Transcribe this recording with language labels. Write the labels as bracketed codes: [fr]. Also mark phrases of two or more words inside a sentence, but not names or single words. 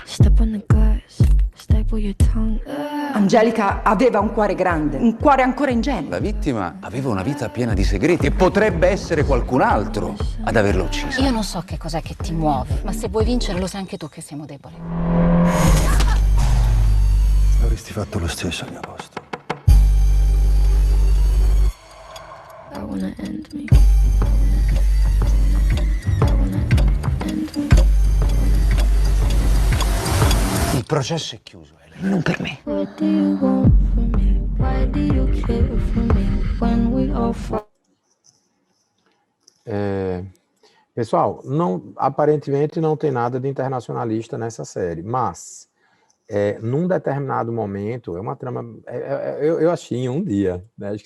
[it] Angelica aveva un cuore grande, un cuore ancora ingenuo. La vittima aveva una vita piena di segreti e potrebbe essere qualcun altro ad averla uccisa. Io non so che cos'è che ti muove, ma se vuoi vincere lo sai anche tu che siamo deboli. Avresti fatto lo stesso al mio posto. [en] I wanna end me. [it] Il processo è chiuso, Elena. Non per me. [pt] Pessoal, aparentemente não tem nada de internacionalista nessa série, mas num determinado momento, é uma trama, eu achei em um dia, né, acho que